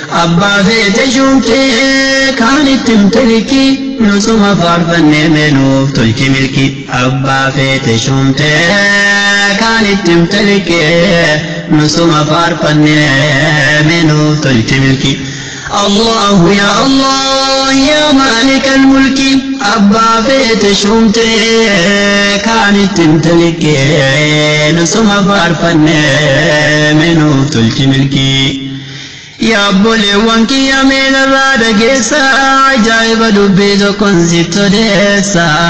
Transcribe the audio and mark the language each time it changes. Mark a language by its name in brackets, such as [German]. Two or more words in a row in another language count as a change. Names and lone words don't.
[Oromo] Abbaa feete shuumtee kaan ittiin tiliki. Nusuma faarfannee meenuuf tolchi milki. Abbaa feete shuumtee kaan ittiin tiliki. Nusuma faarfannee meenuuf tolchi milki. [Arabic] الله يا الله يا مالك الملك. [Oromo] Abbaa feete shuumtee kaan ittiin tilike. Nusuma faarfannee meenuuf tolchi milki. Yaa obboleewwan kiyya, mee narraa dhageessa, ajaa'iba dubbii tokkoon sitti odeessa.